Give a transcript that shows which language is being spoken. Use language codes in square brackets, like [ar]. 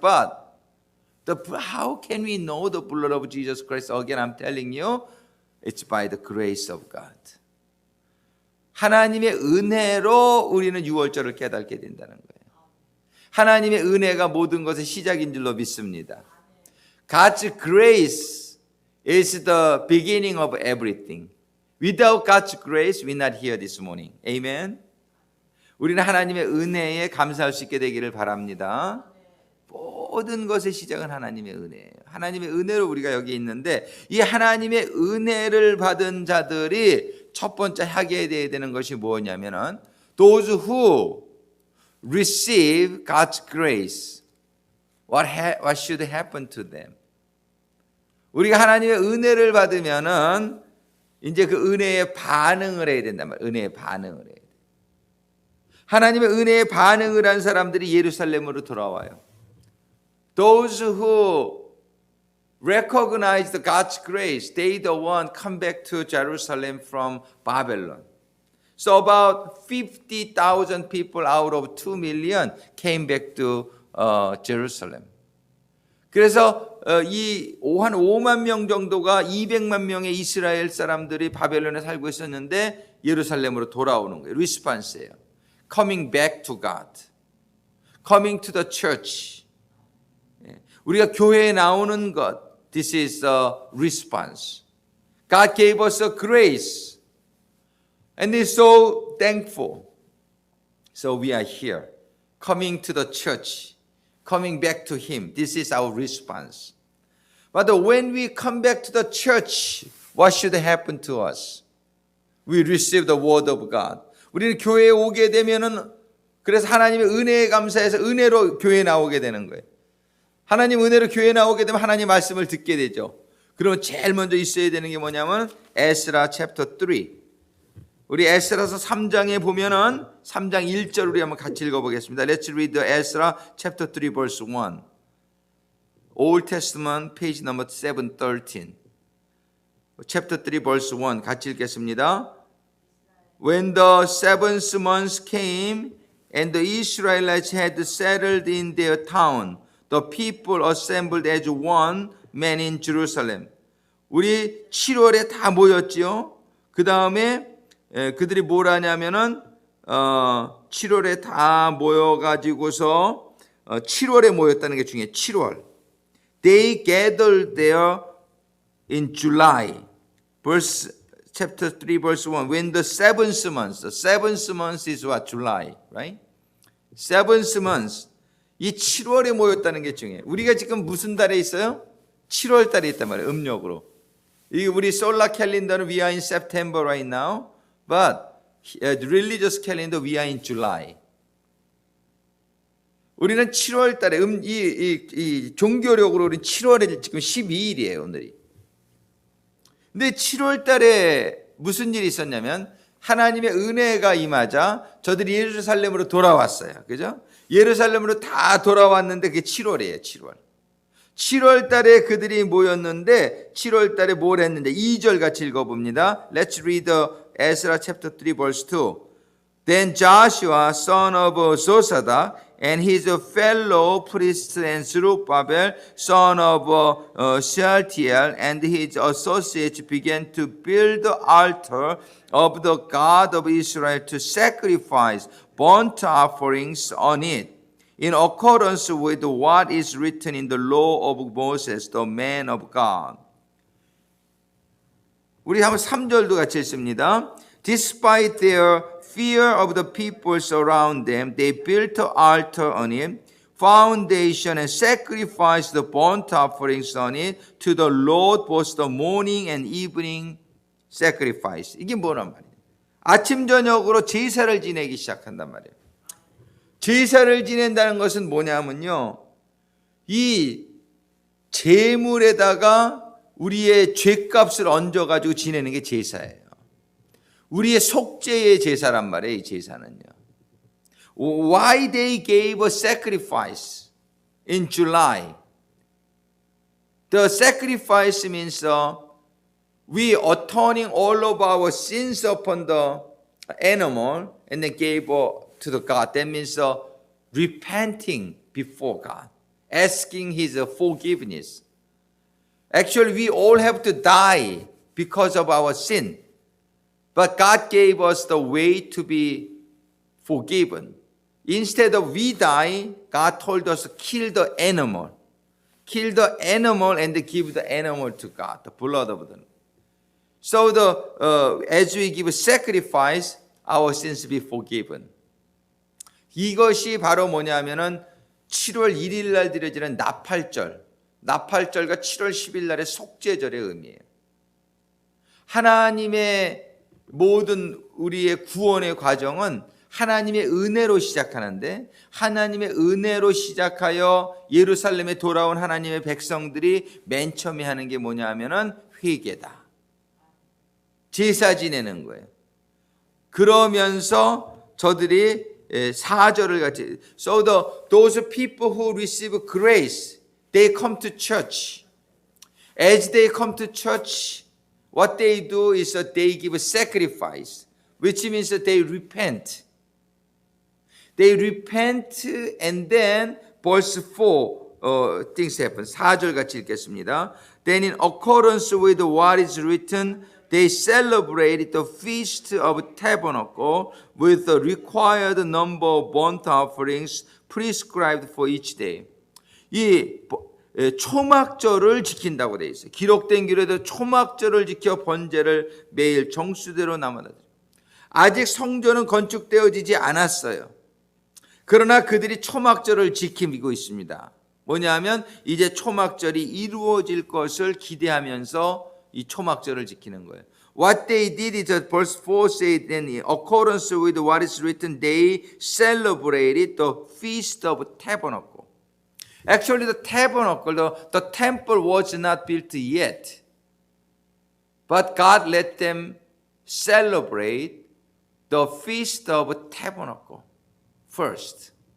[en] But how can we know the blood of Jesus Christ? Again, I'm telling you, it's by the grace of God. [ko] 하나님의 은혜로 우리는 6월절을 깨닫게 된다는 거예요. 하나님의 은혜가 모든 것의 시작인 줄로 믿습니다. [en] God's grace is the beginning of everything. Without God's grace, we're not here this morning. Amen. [ko] 우리는 하나님의 은혜에 감사할 수 있게 되기를 바랍니다. 모든 것의 시작은 하나님의 은혜예요. 하나님의 은혜로 우리가 여기 있는데 이 하나님의 은혜를 받은 자들이 첫 번째 하게 되는 것이 뭐냐면은 [en] those who receive God's grace, what should happen to them? [ko] 우리가 하나님의 은혜를 받으면은 이제 그 은혜에 반응을 해야 된단 말이에요. 은혜에 반응을 해야 돼. 하나님의 은혜에 반응을 한 사람들이 예루살렘으로 돌아와요. [en] Those who recognized God's grace, they the one come back to Jerusalem from Babylon. So about 50,000 people out of 2 million came back to Jerusalem. [ko] 그래서 한 5만 명 정도가 200만 명의 이스라엘 사람들이 바벨론에 살고 있었는데 예루살렘으로 돌아오는 거예요. 리스폰스예요. [en] Coming back to God. Coming to the church. [ko] 우리가 교회에 나오는 것. [en] This is a response. God gave us a grace. And we're so thankful. So we are here. Coming to the church. Coming back to Him. This is our response. But when we come back to the church, what should happen to us? We receive the word of God. [ko] 우리는 교회에 오게 되면은 그래서 하나님의 은혜에 감사해서 은혜로 교회에 나오게 되는 거예요. 하나님 은혜로 교회에 나오게 되면 하나님 말씀을 듣게 되죠. 그러면 제일 먼저 있어야 되는 게 뭐냐면 에스라 챕터 3. 우리 에스라서 3장에 보면은 3장 1절 우리 한번 같이 읽어보겠습니다. [en] Let's read the Ezra chapter 3 verse 1. Old Testament page number 713. Chapter 3 verse 1 [ko] 같이 읽겠습니다. [en] When the seventh month came and the Israelites had settled in their town, the people assembled as one man in Jerusalem. [ko] 우리 7월에 다 모였지요. 그 다음에 그들이 뭘 하냐면은 7월에 다 모여가지고서 7월에 모였다는 게 중요해요. 7월. [en] They gathered there in July. Chapter 3 verse 1. When the seventh month is what? July, right? Seventh month. [ko] 이 7월에 모였다는 게 중요해요. 우리가 지금 무슨 달에 있어요? 7월 달에 있단 말이에요. 음력으로. 이 우리 솔라 캘린더는 [en] we are in September right now. But the religious calendar we are in July. [ko] 우리는 7월 달에 이 종교력으로 우리는 7월에 지금 12일이에요, 오늘이. 근데 7월 달에 무슨 일이 있었냐면 하나님의 은혜가 임하자 저들이 예루살렘으로 돌아왔어요. 그죠? 예루살렘으로 다 돌아왔는데 그게 7월이에요, 7월. 7월 달에 그들이 모였는데 7월 달에 뭘 했는데 2절 같이 읽어봅니다. [en] Let's read Ezra chapter 3 verse 2. Then Joshua son of Josadak and his fellow priests and Zerubbabel son of Shealtiel and his associates began to build the altar of the God of Israel to sacrifice burnt offerings on it, in accordance with what is written in the law of Moses, the man of God. [ko] 우리 한번 3절도 같이 읽습니다. [en] Despite their fear of the peoples around them, they built an altar on it, foundation, and sacrificed the burnt offerings on it to the Lord, both the morning and evening sacrifice. [ko] 이게 뭐란 말이에요? 아침 저녁으로 제사를 지내기 시작한단 말이에요. 제사를 지낸다는 것은 뭐냐면요, 이 제물에다가 우리의 죄값을 얹어가지고 지내는 게 제사예요. 우리의 속죄의 제사란 말이에요, 이 제사는요. [en] Why they gave a sacrifice in July? The sacrifice means we atoning all of our sins upon the animal and then gave to the God. That means repenting before God, asking His forgiveness. Actually, we all have to die because of our sin. But God gave us the way to be forgiven. Instead of we die, God told us to kill the animal. Kill the animal and give the animal to God, the blood of them. So as we give a sacrifice, our sins be forgiven. [ko] 이것이 바로 뭐냐면은 7월 1일 날 드려지는 나팔절. 나팔절과 7월 10일 날의 속죄절의 의미예요. 하나님의 모든 우리의 구원의 과정은 하나님의 은혜로 시작하는데, 하나님의 은혜로 시작하여 예루살렘에 돌아온 하나님의 백성들이 맨 처음에 하는 게 뭐냐면은 회개다. 제사 지내는 거예요. 그러면서 저들이 4절을 같이 [en] So those people who receive grace, they come to church. As they come to church, what they do is that they give a sacrifice, which means that they repent. They repent and then verse 4 things happen. [ko] 4절 같이 읽겠습니다. [en] Then in accordance with what is written, they celebrated the feast of tabernacle with the required number of burnt offerings prescribed for each day. [ko] 이 초막절을 지킨다고 되어 있어요. 기록된 기록에도 초막절을 지켜 번제를 매일 정수대로 나눠다 드려요. 아직 성전은 건축되어지지 않았어요. 그러나 그들이 초막절을 지키고 있습니다. 뭐냐면 이제 초막절이 이루어질 것을 기대하면서 이 초막절을 지키는 거예요. [en] What they did is that verse 4 said, in accordance with what is written, they celebrated the feast of tabernacle. Actually, the tabernacle, the temple was not built yet. But God let them celebrate the feast of tabernacle first.